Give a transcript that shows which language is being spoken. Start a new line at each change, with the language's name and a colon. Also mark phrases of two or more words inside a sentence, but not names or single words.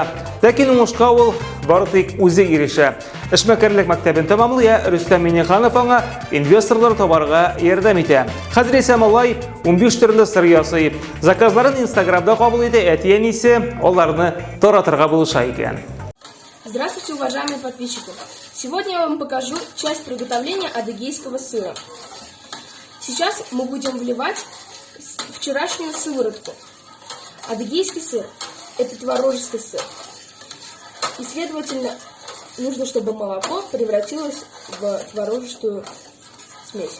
Tatar: Ләкин уңышка ул бары тик үзе ирешә. Эшмәкәрлек мәктәбен тәмамлый, Рөстәм Миңнеханов аңа инвесторлар табарга ярдәм итә. Хәзер исә малай 15 төрле сыр ясый. Заказларын Инстаграмда кабул итә, әти-әнисе аларны таратырга булыша икән.
Russian: Здравствуйте, уважаемые подписчики! Сегодня я вам покажу часть приготовления адыгейского сыра. Сейчас мы будем вливать вчерашнюю сыворотку. Адыгейский сыр – это творожистый сыр. И, следовательно, нужно, чтобы молоко превратилось в творожистую смесь.